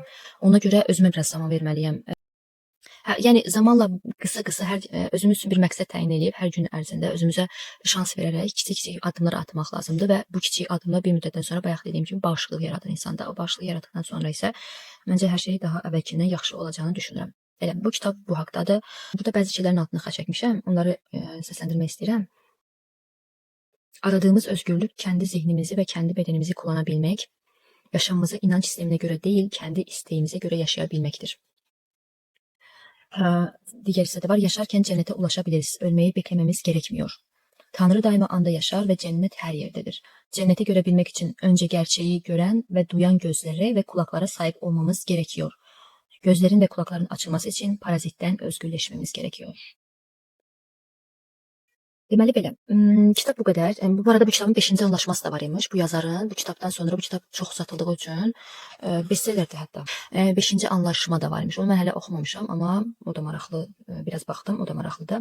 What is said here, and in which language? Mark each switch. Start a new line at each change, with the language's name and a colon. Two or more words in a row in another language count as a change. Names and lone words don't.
Azerbaijani: Ona görə özümə biraz zaman verməliyəm. Yəni zamanla qısa özümüz üçün bir məqsəd təyin edib hər gün ərzində özümüzə şans verərək kiçik addımlar atmaq lazımdır və bu kiçik addımlar bir müddətdən sonra bayaq dediyim kimi bağışıqlıq yaradır insanda. O bağışıqlığı yaratdıqdan sonra isə məncə hər şey daha əvvəlkindən yaxşı olacağını düşünürəm. Elə, bu kitab bu haqdadır. Burada bəzi şeylərin altını xaç çəkmişəm. Onları səsləndirmək istəyirəm.
Turkish: Aradığımız özgürlük kendi zihnimizi və kendi bedenimizi kullanabilmek, yaşamımızı inanç
Azerbaijani: sisteminə görə deyil,
Turkish: kendi isteğimize göre yaşayabilmektir. Diğer
Azerbaijani: hissədə var,
Turkish: yaşarken cennete ulaşabiliriz, ölmeyi beklememiz gerekmiyor. Tanrı daima anda yaşar ve cennet her yerdedir. Cenneti görebilmek için önce gerçeği gören ve duyan gözlere ve kulaklara sahip olmamız gerekiyor. Gözlerin ve kulakların açılması için parazitten özgürleşmemiz gerekiyor.
Azerbaijani: Deməli belə, kitab bu qədər. Bu arada bu kitabın 5-ci anlaşması da var imiş. Bu yazarın, bu kitabdan sonra bu kitab çox satıldığı üçün bestsellerdir hətta. 5-ci anlaşma da var imiş. Onu mən hələ oxumamışam, amma o da maraqlı, biraz baxdım, o da maraqlıdır.